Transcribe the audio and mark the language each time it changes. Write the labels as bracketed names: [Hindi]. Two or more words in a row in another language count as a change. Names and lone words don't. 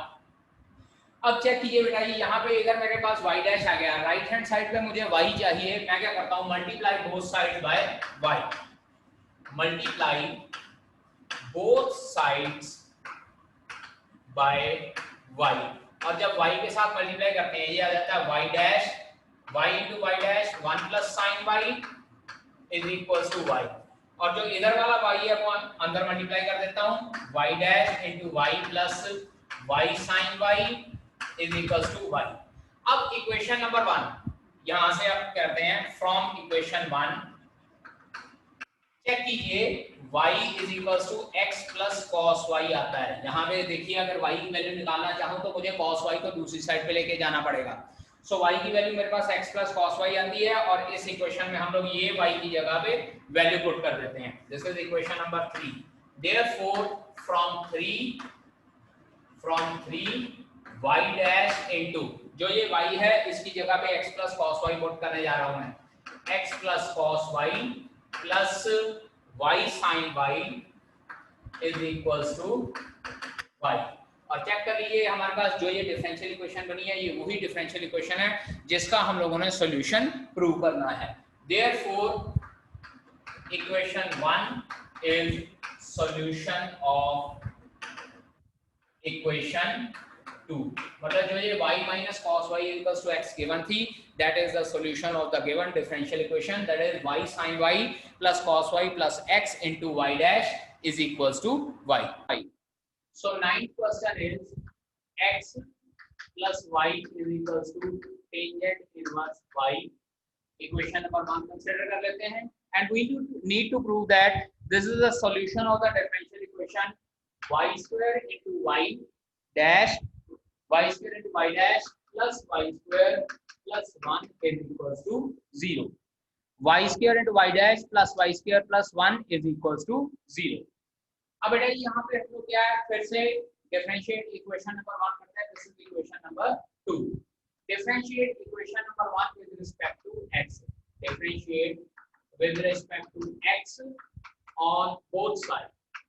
[Hindi] अब चेक कीजिए बेटा, ये यहाँ पे अगर मेरे पास y डैश आ गया, [English] right hand side [Hindi] पे मुझे y चाहिए, मैं क्या करता हूँ, [English] multiply both sides by y, multiply both sides by y, [Hindi] और जब y के साथ मल्टीप्लाई करते हैं ये आ जाता है [English] y dash, y into y dash 1 plus sin y is equals to y, [Hindi] और जो इधर वाला y है वो अंदर मल्टीप्लाई कर देता हूँ, [English] y dash into y plus y sin y is equals to y. अब इक्वेशन नंबर 1 यहां से आप करते हैं फ्रॉम इक्वेशन 1, चेक कीजिए y इज इक्वल्स टू x plus cos y आता है। [Hindi] यहाँ पे देखिए, अगर y की वैल्यू निकालना चाहूँ तो मुझे cos y को दूसरी साइड पे लेके जाना पड़ेगा, सो y की वैल्यू मेरे पास [English] x plus cos y [Hindi] आती है, और इस इक्वेशन में हम लोग ये y की जगह पे वैल्यू पुट कर देते हैं, [English] this is equation number 3. therefore from 3 y dash into, [Hindi] जो ये y है इसकी जगह पे [English] x plus cos y [Hindi] पुट करने जा रहा हूं मैं, [English] x plus cos y plus y sin y is equals to y, [Hindi] और चेक कर लीजिए हमारे पास जो ये [English] differential equation [Hindi] बनी है ये वही [English] differential equation [Hindi] है जिसका हम लोगों ने सॉल्यूशन प्रूव करना है। [English] therefore equation 1 is solution of equation 2, [Hindi] मतलब जो ये [English] y minus cos y equals to x given थी, that is the solution of the given differential equation, that is y sin y plus cos y plus x into y dash is equals to y। So ninth question is x plus y is equals to tangent inverse y। Equation number 1 consider [Hindi] कर लेते हैं, [English] and we need to prove that this is the solution of the differential equation y square into y dash y square into y dash plus y square plus 1 is equals to 0, y square into y dash plus y square plus 1 is equals to 0। [Hindi] अब बेटा यहाँ पे हम लोग क्या है, फिर से [English] differentiate equation number 1 [Hindi] करते हैं, [English] this is equation number 2. differentiate equation number 1 with respect to x, differentiate with respect to x on both side.